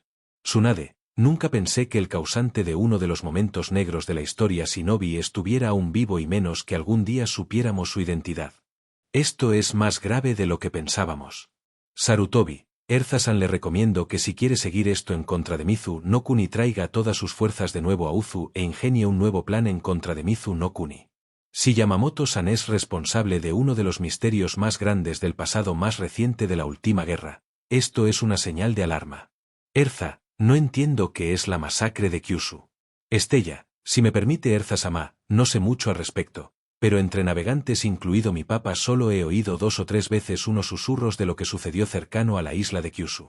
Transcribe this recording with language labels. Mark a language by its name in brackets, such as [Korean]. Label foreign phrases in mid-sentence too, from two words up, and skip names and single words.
[Spanish] Tsunade, nunca pensé que el causante de uno de los momentos negros de la historia shinobi estuviera aún vivo y menos que algún día supiéramos su identidad. Esto es más grave de lo que pensábamos. Sarutobi, Erza-san le recomiendo que si quiere seguir esto en contra de Mizu no Kuni traiga todas sus fuerzas de nuevo a Uzu e ingenie un nuevo plan en contra de Mizu no Kuni. Si Yamamoto-san es responsable de uno de los misterios más grandes del pasado más reciente de la última guerra, esto es una señal de alarma. Erza, no entiendo qué es la masacre de Kyushu. Estella, si me permite Erza-sama, no sé mucho al respecto, pero entre navegantes incluido mi papa solo he oído 2 o 3 veces unos susurros de lo que sucedió cercano a la isla de Kyushu.